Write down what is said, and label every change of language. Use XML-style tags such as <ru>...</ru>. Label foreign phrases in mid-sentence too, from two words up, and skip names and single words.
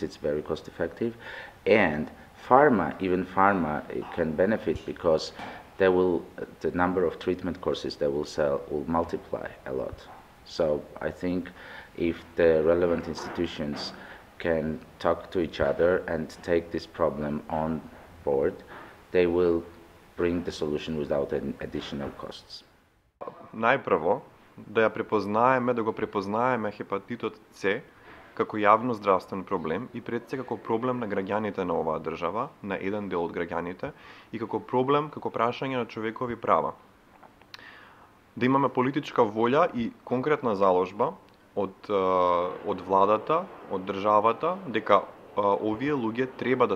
<en>It's very cost effective. And even pharma can benefit because the number of treatment courses they will sell will multiply a lot. So I think if the relevant institutions can talk to each other and take this problem on board, they will bring the solution without any additional costs.</en> <mk>Најпрво, да го препознаеме хепатитот С како јавно здравствен проблем и пред се како проблем на граѓаните на оваа држава, на еден дел од граѓаните, и како проблем, како прашање на човекови права. Да имаме политичка волја и конкретна заложба од владата, од државата, дека овие луѓе треба да</mk>